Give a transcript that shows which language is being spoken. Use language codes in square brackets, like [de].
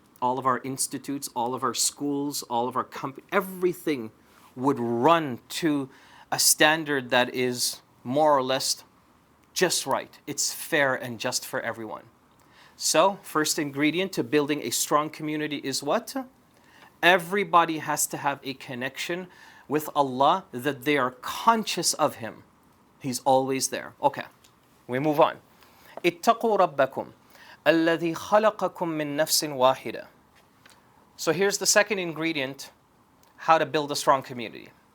[en] All of our institutes, all of our schools, all of our companies, everything would run to a standard that is more or less just right. It's fair and just for everyone. So, first ingredient to building a strong community is what? Everybody has to have a connection with Allah, that they are conscious of Him. He's always there. Okay, we move on. [ar] اتقوا ربكم الذي خلقكم من نفس واحدة. [en] So here's the second ingredient, how to build a strong community.